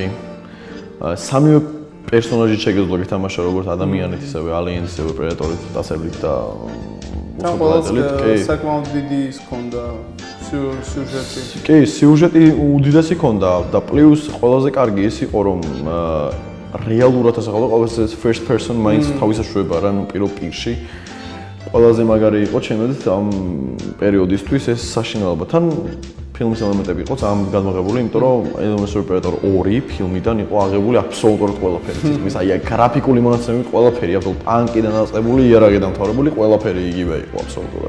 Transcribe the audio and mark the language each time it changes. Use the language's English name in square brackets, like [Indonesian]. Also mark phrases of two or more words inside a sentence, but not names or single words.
[Georgian] სამივე პერსონაჟი შეგეძლო გითამაშა როგორც ადამიანით, ისევე Aliens, ისევე Predator-ით, დასავლით და უბრალოდ საკმაოდ დიდი ის ქონდა სიუჟეტი. კი, სიუჟეტი უდიდესი ქონდა და პლუს ყველაზე კარგი ის იყო რომ რეალურად ასახავდა ყოველთვის [English] first person [Georgian] მაინც თავისაშვება რა, ნუ პირველ პირში. ყველაზე მაგარი იყო ჩემთვის ამ პერიოდისთვის ეს საშინელება. თან ფილმის ელემენტები იყო ძალიან გადმოღებული, იმიტომ რომ Aliens vs Predator 2 ფილმიდან იყო აღებული აბსოლუტურად ყველაფერი. თითქმის აი გრაფიკული მონაცემები ყველაფერი, აბსოლუტურად ტანკიდან დაწყებული, იარაღიდან მთავრებული, ყველაფერი იგივე იყო აბსოლუტურად.